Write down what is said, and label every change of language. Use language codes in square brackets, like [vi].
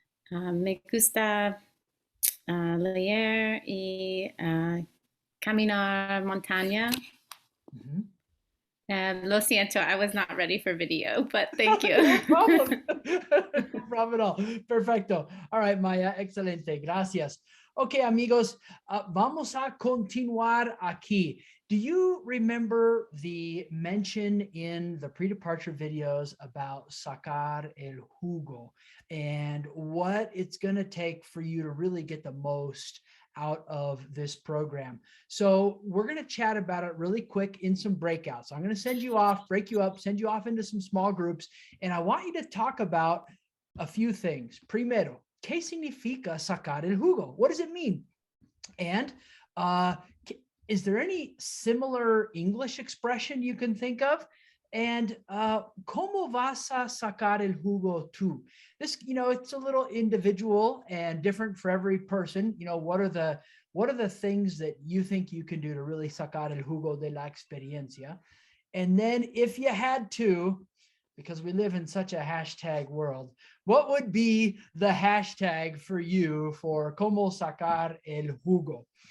[es] Me gusta leer y caminar montaña. Lo siento, [en] I was not ready for video, but thank you. No problem. No problem at all. Perfecto. All right, Maya, [es] excelente. Gracias. Ok, amigos, vamos a continuar aquí. [en] Do you remember the mention in the pre-departure videos about [es] sacar el jugo [en] and what it's going to take for you to really get the most out of this program? So we're going to chat about it really quick in some breakouts. I'm going to send you off, break you up, send you off into some small groups, and I want you to talk about a few things. [es] Primero, ¿qué significa sacar el jugo? [en] What does it mean? And is there any similar English expression you can think of? And [es] ¿cómo vas a sacar el jugo tú? [en] This, it's a little individual and different for every person. What are the things that you think you can do to really [es] sacar el jugo de la experiencia? [en] And then if you had to, because we live in such a hashtag world, what would be the hashtag for you for [es] cómo sacar el jugo?